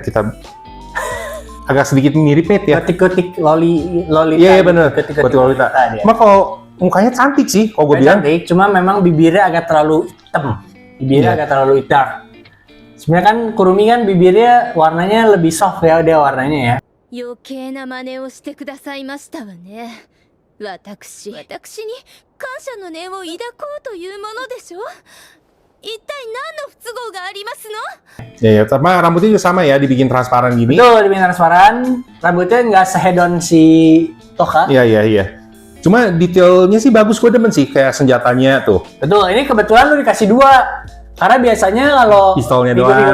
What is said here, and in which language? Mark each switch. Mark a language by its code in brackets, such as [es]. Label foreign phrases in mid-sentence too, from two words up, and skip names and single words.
[id] Ya makanya kita agak sedikit mirip Maid ya. Ketik-ketik Lolita. Iya bener. Ketik-ketik Ketik Lolita. dia. Cuma kalau mukanya cantik sih, kalau gue bilang. Cantik, cuma memang bibirnya agak terlalu hitam. Bibirnya Iya. agak terlalu dark. Sebenarnya kan Kurumi kan bibirnya warnanya lebih soft ya dia warnanya ya. [ja] 余計な真似をしてくださいましたわね。私に感謝の念を抱こうというものでしょ。一体何の不都合がありますの？ [id] Ya, sama rambutnya juga sama ya, dibikin transparan gini. Betul, dibikin transparan. Rambutnya nggak sehedon si Toka. Iya. Cuma detailnya sih bagus, gue demen sih kayak senjatanya tuh. Betul, ini kebetulan lu dikasih 2. Karena biasanya kalau Pistolnya figur-figur